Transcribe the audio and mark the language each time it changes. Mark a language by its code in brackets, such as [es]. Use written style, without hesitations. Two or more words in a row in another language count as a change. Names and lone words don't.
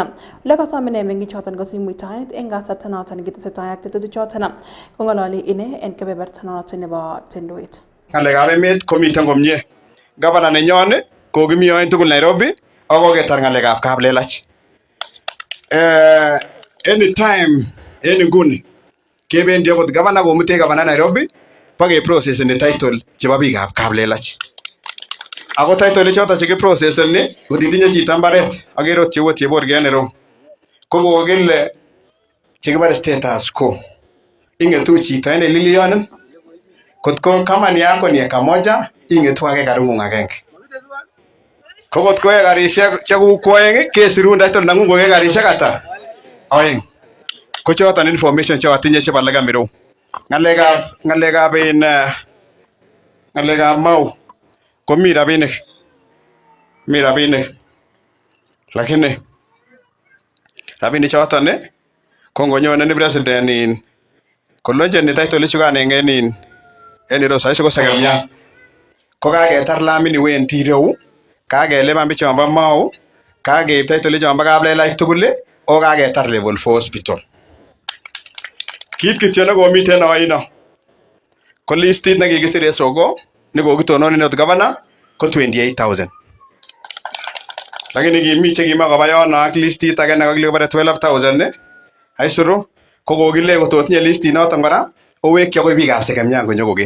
[kln] Ole kasome ine meng'ichoton kosich muitaet en kasarta noton kitesetai ak tetutik choton kong'ololi ine en kebeberta noton nebo Tenduet. Ng'alekab emet komiten komie. Gavana nenyon kokimi oen tugul Nairobi ak koketar ng'alekab kaplelach. Anytime en nguni kebendi akot gavana komute gavana Nairobi pakeprocesseni title chebo biikab kaplelach. Ako title choton chekiprocesseni kotitinye chito mbaret akere ot cheu Chebor en ireu ko kokile chekibare [en] status quo [kln] ing'etu chito en elilionin kotko [sw] kama ni yako ni eka moja [kln] ing'etu ake karung'ung agenge. Ko kotko ekarisiek chekuk oeng kesirun title neng'ung ko ekarisiek ata oeng. Ko choton information chotinye chebo legam ireu. Ng'alekab Mau komi rabinik lakini rabinik choton ko ngonyone ni president kolonjeni title ichukan en ireu saisi ko Sagamnyan ko kaketar lamini wendi ireu kakelipan bichombo Mau kakeib title chombo kaplelach tugul o kaketar [en] level 4 hospital. [kln] Kit kityo nekomiten oino ko listit nekikisir en soko nekokitonon inot gavana ko 28,000 lakini kimi chekima koba yono ak listit age nekakile 12,000 aisuru ko kokile kototinye listit noton kora owekyi akoi biikab Sagamnyan konyokoker.